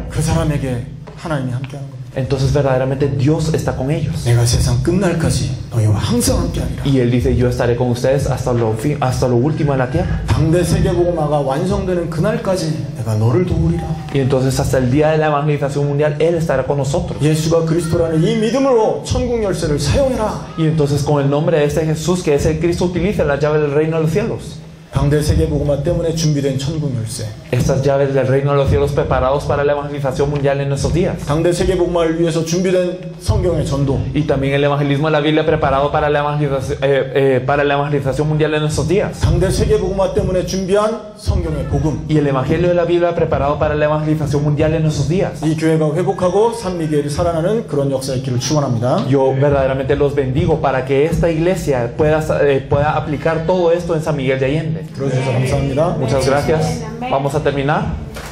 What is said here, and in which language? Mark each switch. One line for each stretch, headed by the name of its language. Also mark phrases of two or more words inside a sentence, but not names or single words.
Korean: 그 사람에게 하나님이 함께하는 겁니다.
Spanish: entonces verdaderamente Dios está con ellos.
Korean: 내가 세상 끝날까지 너희와 항상 함께하리라.
Spanish: Y Él dice, yo estaré con ustedes hasta lo último de la tierra.
Korean: 당대 세계 복음화가 완성되는 그날까지 내가 너를 도우리라.
Spanish: Y entonces hasta el día de la evangelización mundial, Él estará con nosotros.
Korean: 예수가 그리스도라는 이 믿음으로 천국 열쇠를 사용해라.
Spanish: Y entonces con el nombre de este Jesús, que es el Cristo, utiliza la llave del reino de los cielos.
Korean: 당대 세계 복음화 때문에 준비된 천국 열쇠.
Spanish: Estas llaves del reino de los cielos preparados para la evangelización mundial en nuestros días.
Korean: 당대 세계 복음화를 위해서 준비된 성경의 전도.
Spanish: Y también el evangelismo de la Biblia preparado para la evangelización mundial en nuestros días.
Korean: 당대 세계 복음화 때문에 준비한 성경의 복음.
Spanish: Y el evangelio de la Biblia preparado para la evangelización mundial en nuestros días.
Korean: 이 교회가 회복하고 산 미겔이 살아나는 그런 역사 있기를 축원합니다.
Spanish: Yo verdaderamente los bendigo para que esta iglesia pueda aplicar todo esto en San Miguel de Allende.
Korean: 들어주셔서 감사합니다.
Spanish: Muchas gracias. Vamos a terminar.